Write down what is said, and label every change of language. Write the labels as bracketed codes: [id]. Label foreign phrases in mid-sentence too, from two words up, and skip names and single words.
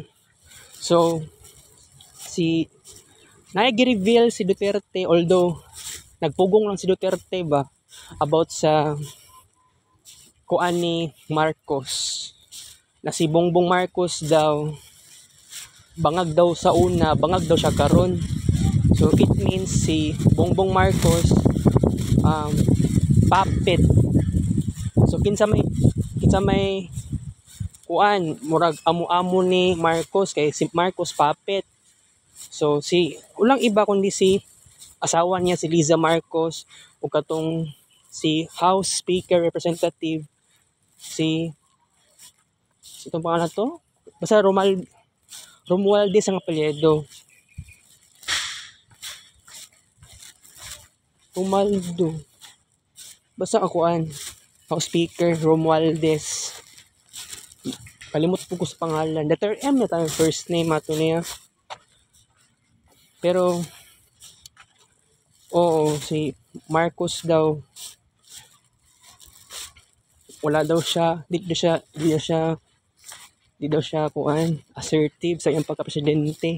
[ceb] So nag-reveal si Duterte, although nagpugong lang si Duterte ba about sa ni Marcos, na si Bongbong Marcos daw bangag daw sa una, bangag daw siya karon. [en] So it means si Bongbong Marcos puppet. [ceb] So kinsa may murag amo-amo ni Marcos, kay si Marcos puppet. So ulang iba kundi si asawa niya si Liza Marcos o katong si [en] House Speaker Representative [ceb] itong pangalan to, basta Romualdez ang apelyido. Romualdo. Basta [en] House Speaker [ceb] Romualdez. Kalimot po ko sa pangalan. Letter M na tayo [en] first name [ceb] ato niya. Pero si Marcos daw wala daw siya, di daw siya assertive sa iyang pagka-presidente.